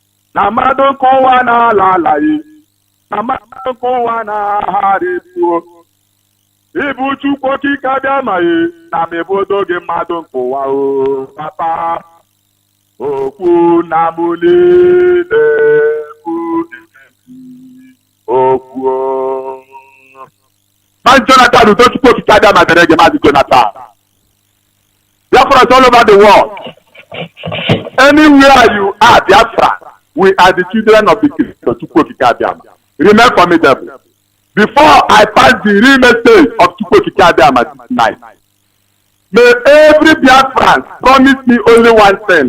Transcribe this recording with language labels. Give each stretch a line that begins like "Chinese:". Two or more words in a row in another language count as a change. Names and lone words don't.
Igbo: na mmadụ nkụwa na-ala alaghị na mmadụ nkụwa na-agharịbuo ibu Chukwu okike abịa maghị na mebodo gị mmadụ nkụwa o papa okwu na mụ niile bụ okwu Mazi Johnathan udo Chukwu okike abịa ma dere gị Mazi Johnathan Biafra
English: all over the world. Anywhere you are, Biafra, we are the children of the Creator. Remain formidable. Before I pass the real message of Chukwokikabiama tonight, may every Biafran promise me only one thing.